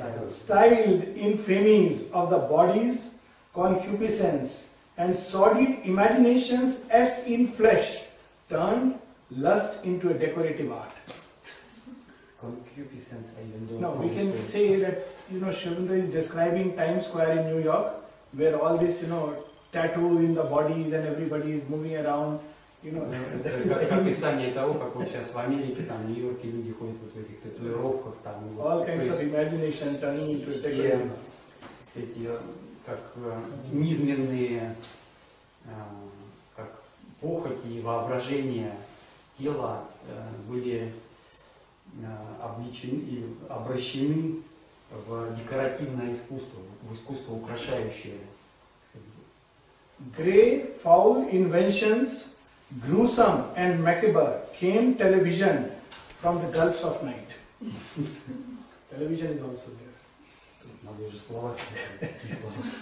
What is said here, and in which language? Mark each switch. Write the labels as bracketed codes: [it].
[en] Styled infamies of the body's concupiscence and sordid imaginations as in flesh, turned lust into a decorative art. Concupiscence, I even don't No, know. we can say that, Sri Aurobindo is describing Times Square in New York, where all this, tattoo in the bodies and everybody is moving around, [ru] Как описание того, как вот сейчас в Америке, там, в Нью-Йорке люди ходят вот в этих татуировках, там, [en] all kinds of imagination turning into a decorative art. [ru] Эти, как низменные, как похоти и воображения тела были обличены или обращены в декоративное искусство, в искусство украшающее. [en] Grey, foul inventions, gruesome and macabre, came television from the gulfs of night. Television is also there. [ru] Надо же слова, какие слова.